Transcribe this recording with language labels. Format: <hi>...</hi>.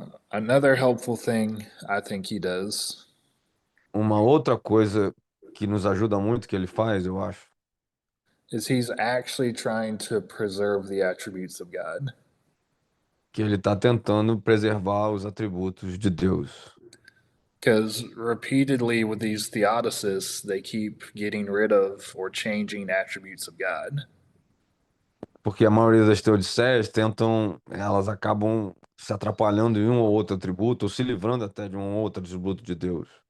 <en>Another helpful thing I think he does</en> <pt>Uma outra coisa que nos ajuda muito que ele faz, eu acho,</pt> <en>is he's actually trying to preserve the attributes of God.</en> <pt>que ele está tentando preservar os atributos de Deus.</pt> <en>Because repeatedly with these theodicists, they keep getting rid of or changing attributes of God.</en> <pt>Porque a maioria das teodiceias elas acabam se atrapalhando em um ou outro atributo, ou se livrando até de um ou outro atributo de Deus.</pt>